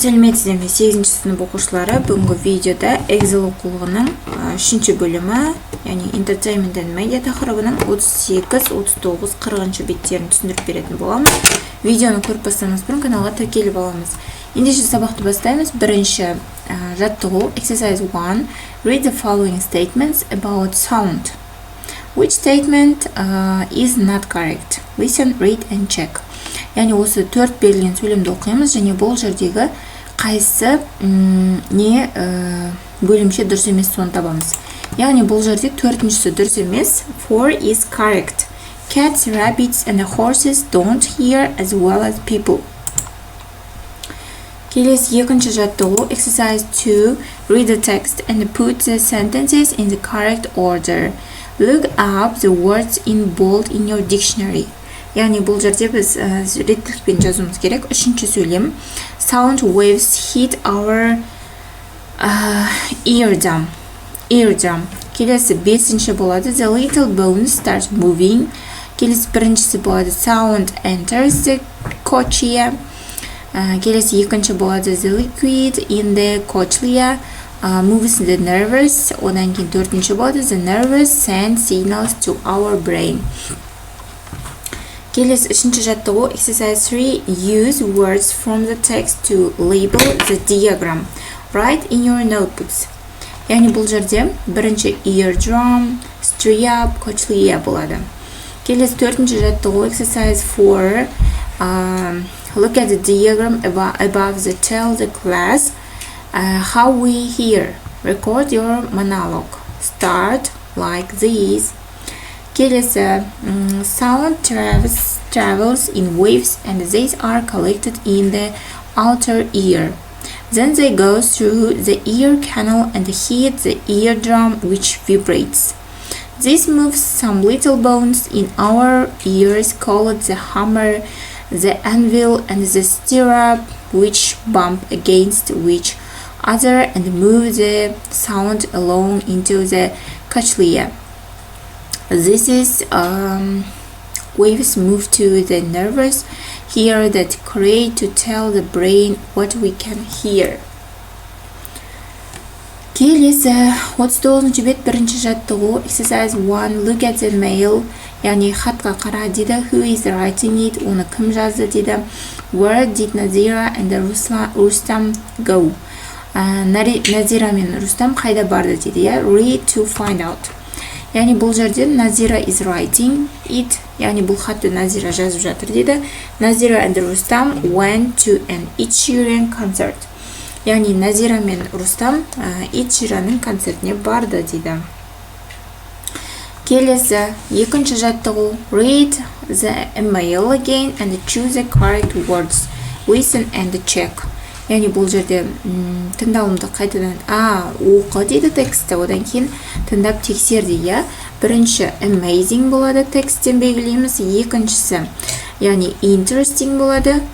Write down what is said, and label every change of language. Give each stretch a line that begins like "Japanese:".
Kazakh: Сәлеметсіздер ме 8-ші сынып оқушылары, бүгінгі видеода Excel оқулығының 3-ші бөлімі, яғни Entertainment and Media тақырыбының 38, 39, 40-ші беттерін түсіндіріп беретін боламыз. Видеоны көріп бастамас бұрын каналға тіркеліп аламыз. Ендеше сабақты бастаймыз. Бірінші жаттығу Exercise 1.
English: Read the following statements about sound. Which statement is not correct? Listen, read and check.
Kazakh: Яғни осы 4 берілген сөйлемді оқимыз және бұл жердегі қайсы не бөлімше дұрыс емес соны табамыз. Яғни бұл жерде 4-шісі дұрыс емес.
English: 4 is correct. Cats, rabbits and horses don't hear as well as people.
Kazakh: Келесі екінші жаттығу Exercise 2.
English: Read the text and put the sentences in the correct order. Look up the words in bold in your dictionary.
Kazakh: Яғни бұл жерде біз реттілікпен жазуымыз керек. Үшінші сөйлем.
English: Sound waves hit our eardrum.
Kazakh: Келесі бесінші болады.
English: The little bones start moving.
Kazakh: Келесі біріншісі болады.
English: Sound enters the cochlea.
Kazakh: Келесі екінші болады.
English: The liquid in the cochlea moves the nerves.
Kazakh: Одан кейін төртінші болады.
English: The nerves send signals to our brain.
Kazakh: Келесі үшінші жаттығу Exercise 3.
English: Use words from the text to label the diagram. Write in your notebooks.
Kazakh: Яғни бұл жерде бірінші eardrum, striap, cochlea болады. Келесі төртінші жаттығу Exercise 4.
English: Look at the diagram above the tell the class how we hear. Record your monologue. Start like this. Келесі sound travels in waves and these are collected in the outer ear. Then they go through the ear canal and hit the eardrum which vibrates. This moves some little bones in our ears called the hammer, the anvil and the stirrup which bump against each other and move the sound along into the cochlea. This is waves move to the nerves here that create to tell the brain what we can hear.
Kazakh: Келесі 39-ші бет бірінші жаттығу Exercise 1.
English: Look at the mail.
Kazakh: Яғни хатқа қара дейді.
English: Who is writing it?
Kazakh: Оны кім жазды дейді.
English: Where did Nazira and Rustam go?
Kazakh: Назира мен Рустам қайда барды дейді.
English: Read to find out.
Kazakh: Яғни бұл жерде Назира
English: is writing it.
Kazakh: Яғни бұл хатты Назира жазып жатыр дейді.
English: Назира and Rustam went to an Ed Sheeran concert.
Kazakh: Яғни Назира мен Рустам Ed Sheeranның концертіне барды дейді. Келесі екінші жаттығу
English: Read the email again and choose the correct words. Listen and check.
Kazakh: Яғни бұл жерде тыңдалымды қайтадан оқы дейді тексті, одан кейін тыңдап тексер дейді. Бірінші amazing болады, тексттен белгілейміз. Екіншісі яғни interesting болады.